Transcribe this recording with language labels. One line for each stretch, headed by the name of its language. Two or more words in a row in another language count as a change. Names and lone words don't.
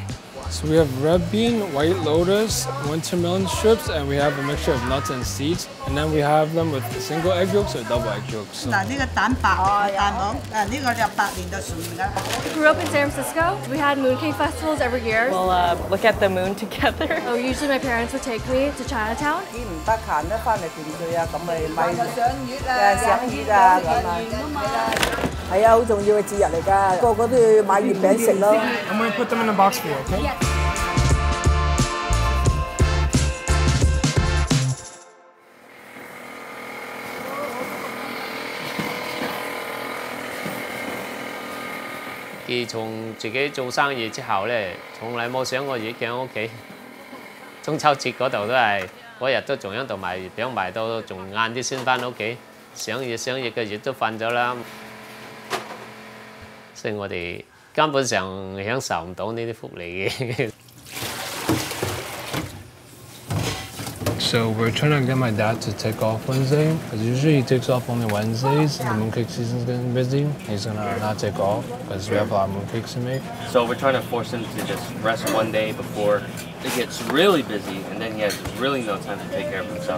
English: So we have red bean, white lotus, winter melon strips, and we have a mixture of nuts and seeds. And then we have them with single egg yolks or double egg yolks. So. Grew up in San Francisco. We had mooncake festivals every year. We'll look at the moon together. So usually my parents would take me to Chinatown.
Cantonese: 係啊，好重要嘅節日嚟㗎，個個都要買月餅食咯。
English: I'm going to put them in a box for you, okay? Yeah.
Cantonese: 自從自己做生意之後咧，從來冇想過月餅屋企。中秋節嗰度都係嗰日都仲喺度賣月餅，賣到仲晏啲先翻屋企。想月嘅月都瞓咗啦。所以我哋根本上享受唔到呢啲福利嘅。
English: So we're trying to get my dad to take off Wednesday, because usually he takes off only Wednesdays. The mooncake season's getting busy. He's gonna not take off because we have a lot of mooncakes to make. So we're trying to force him to just rest one day before it gets really busy, and then he has really no time to take care of himself.